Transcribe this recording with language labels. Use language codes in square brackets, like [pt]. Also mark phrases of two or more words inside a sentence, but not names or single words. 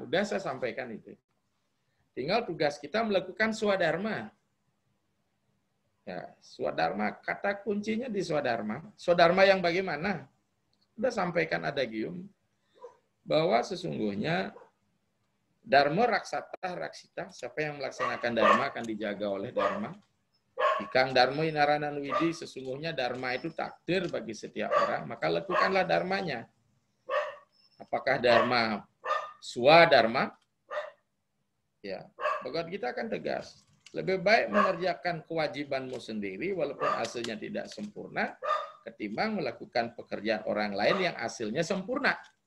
[id] Udah saya sampaikan itu. Tinggal tugas kita melakukan swadharma. Ya, swadharma, kata kuncinya di swadharma. Swadharma yang bagaimana? Udah sampaikan adagium bahwa sesungguhnya [sa] dharma raksata raksita, [id] siapa yang melaksanakan dharma akan dijaga oleh dharma. [kaw] Ikang dharma inaranan widi, [id] sesungguhnya dharma itu takdir bagi setiap orang, maka lakukanlah dharmanya. Apakah dharma swadharma? Ya, Bhagavad Gita akan tegas. Lebih baik mengerjakan kewajibanmu sendiri walaupun hasilnya tidak sempurna ketimbang melakukan pekerjaan orang lain yang hasilnya sempurna.